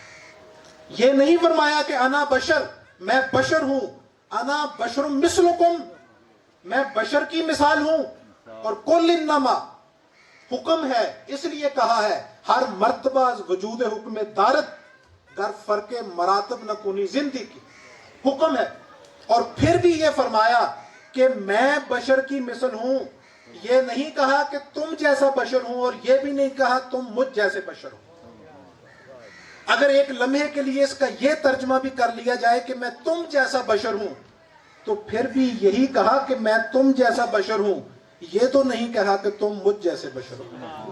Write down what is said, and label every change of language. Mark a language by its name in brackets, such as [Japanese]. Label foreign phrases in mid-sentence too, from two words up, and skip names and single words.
[Urdu] یہ نہیں فرمایا کہ [Arabic] انا بشر، [Urdu] میں بشر ہوں، [Arabic] انا بشر مثلکم، [Urdu] میں بشر کی مثال ہوں، اور [Arabic] قل انما [Urdu] حکم ہے، اس لیے کہا ہے [Persian] ہر مرتبہ از وجود حکم دارت گر فرق مراتب نہ کنی زندگی، [Urdu] حکم ہے۔ اور پھر بھی یہ فرمایا کہ میں بشر کی مثل ہوں، یہ نہیں کہا کہ تم جیسا بشر ہوں، اور یہ بھی نہیں کہا تم مجھ جیسے بشر ہو۔ اگر ایک لمحے کے لیے اس کا یہ ترجمہ بھی کر لیا جائے کہ میں تم جیسا بشر ہوں، تو پھر بھی یہی کہا کہ میں تم جیسا بشر ہوں، یہ تو نہیں کہا کہ تم مجھ جیسے بشر ہو۔